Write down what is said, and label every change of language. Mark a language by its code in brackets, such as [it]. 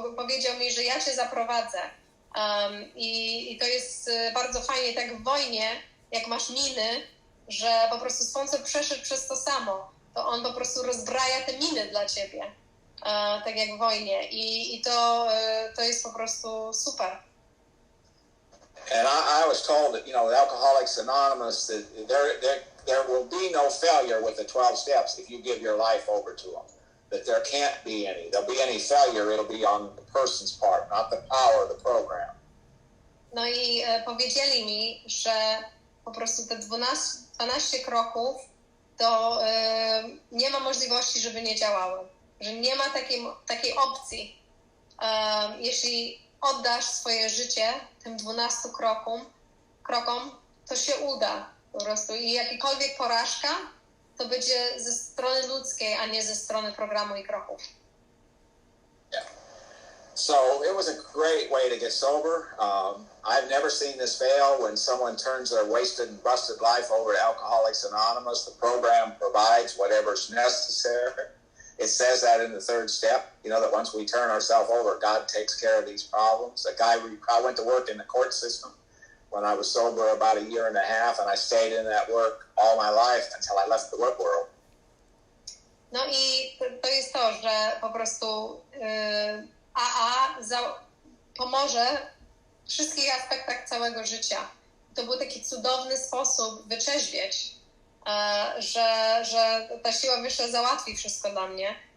[pl] Powiedział mi, że ja cię zaprowadzę. I to jest bardzo fajnie, tak w wojnie, jak masz miny, że po prostu sponsor przeszedł przez to samo, to on po prostu rozbraja te miny dla ciebie, tak jak w wojnie. I to jest po prostu super. [en] And I was told that, you know, Alcoholics Anonymous, that there will be no failure with the 12 steps if you give your life over to them. That there can't be any. There'll be any failure, it'll be on the person's part, not the power of the program. [pl] No i powiedzieli mi, że po prostu te 12 kroków to nie ma możliwości, żeby nie działały. Że nie ma takiej opcji. Jeśli oddasz swoje życie tym 12 krokom, to się uda po prostu. I jakakolwiek porażka, to będzie ze strony ludzkiej, a nie ze strony programu i kroków. [en] Yeah. So it was a great way to get sober. I've never seen this fail when someone turns their wasted and busted life over to Alcoholics Anonymous. The program provides whatever's necessary. It says that in the 3rd step, you know, that once we turn ourselves over, God takes care of these problems. I went to work in the court system when I was sober about a year and a half, and I stayed in that work all my life until I left the work world. [pl] No i to jest to, że po prostu AA pomoże w wszystkich aspektach całego życia. To był taki cudowny sposób wyczeźwieć, że ta siła wyższa załatwi wszystko dla mnie.